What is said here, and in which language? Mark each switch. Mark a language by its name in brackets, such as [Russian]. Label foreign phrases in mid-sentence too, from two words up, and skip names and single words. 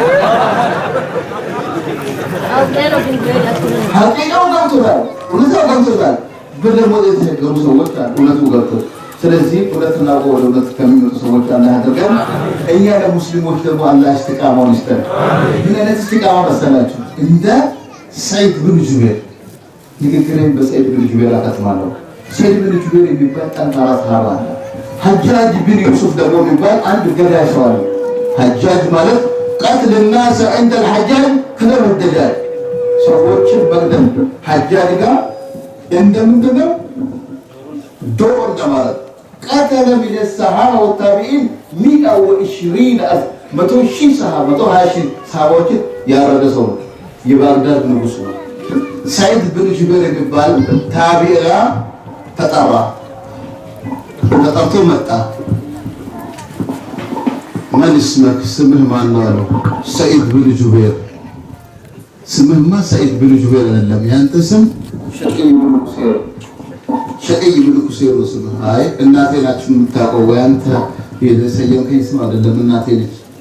[Amharic] ሀቂቃው ገብቶታል፣ እውነታው ገብቶታል። በደሞዝ የተቸገሩ ሰዎች አሉ፣ እውነቱ ገብቶ። ስለዚህ እውነትና ወደ እውነት ከሚመጡ ሰዎች አላህ ያደርገን። እኛ ለሙስሊሞች ደግሞ አላህ ኢስቲቃማውን ይስጠን። ምን አይነት ኢስቲቃማ መሰላችሁ? እንደ ሰይድ ብን ጁበይር ንግግሬን በሰይድ ብን ጁበይር አከትማለሁ። ሰይድ ብን ጁበይር የሚባል ጠንካራ ሰሃባ አለ። ሐጃጅ ብን ዩሱፍ ደግሞ የሚባል አንድ ገዳይ ሰው አለ። ሐጃጅ ማለት ቀትል [Arabic] الناس عند الحجاج كلام الدجاج [Amharic] ሰዎችን መግደል ሐጃጅ ጋር እንደምንድነው ዶር እንደማለት ቀተለ [Arabic] من الصحابة والتابعين [Amharic] 120,000 120,000 ሰሃቦችን ያረደ ሰው የባግዳድ ንጉስ ነው። ሰይድ ብን ጁበይር የሚባል ታቢዓ ተጠርቶ መጣ። [Arabic] ما اسمك [Amharic] ስምህ ማን ነው አለው። ሰይድ ብን ጁበይር። ስምህማ ሰይድ ብን ጁበይር አይደለም፣ ያንተ ስም ሸቂይ ብን ኩሴር ነው ስምህ። አይ እናቴ ናችሁ የምታውቀው ወይ አንተ የሰየምከኝ ስም አይደለም፣ እናቴ ነች።